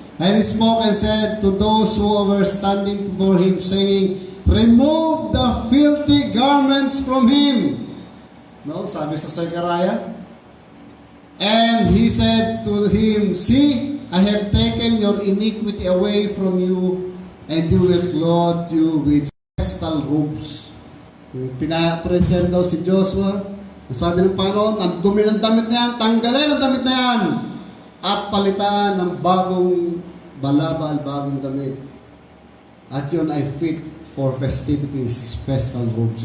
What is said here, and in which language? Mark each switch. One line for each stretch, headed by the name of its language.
English: And he spoke and said to those who were standing before him, saying, Remove the filthy garments from him."
Filipino: No, sabi sa
English: Zechariah. "And he said to him, See, I have taken your iniquity away from you, and you will clothe you with festal robes."
Filipino: Pinapresent daw si Joshua. Sabi ng Panginoon, ang dumi ng damit na yan, tanggalin ang damit na yan, at palitan ng bagong balabal, bagong damit. At yun ay
English: fit for festivities, festal robes.